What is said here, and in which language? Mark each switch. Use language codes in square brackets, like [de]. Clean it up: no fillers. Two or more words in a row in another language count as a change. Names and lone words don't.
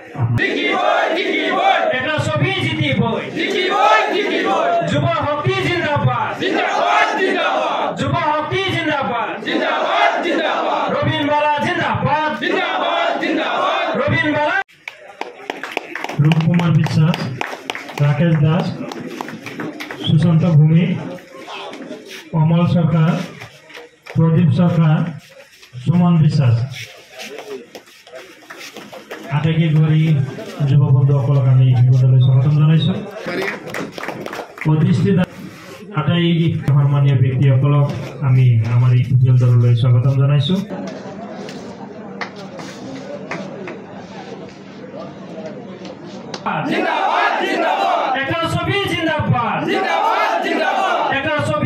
[as] যুব শক্তি জিন্দাবাদ জিন্দাবাদ জিন্দাবাদ যুব শক্তি জিন্দাবাদ জিন্দাবাদ জিন্দাবাদ রবীন বালা জিন্দাবাদ জিন্দাবাদ জিন্দাবাদ রবীন বালা রূপকুমার বিশ্বাস রাকেশ দাস সুশান্ত ভূমি অমল সরকার প্রদীপ সরকার সুমন বিশ্বাস আটাইকে গড়ি যুৱ বন্ধুসকলক আমি শিবিৰলৈ স্বাগতম জনাইছোঁ অধিষ্ঠিত আটাই সন্মানীয় ব্যক্তিসকলক আমি আমাৰ এই শিবিৰ দললৈ স্বাগতম জনাইছোঁ জিন্দাবাদ জিন্দাবাদ এটা ছবি জিন্দাবাদ জিন্দাবাদ জিন্দাবাদ এটা ছবি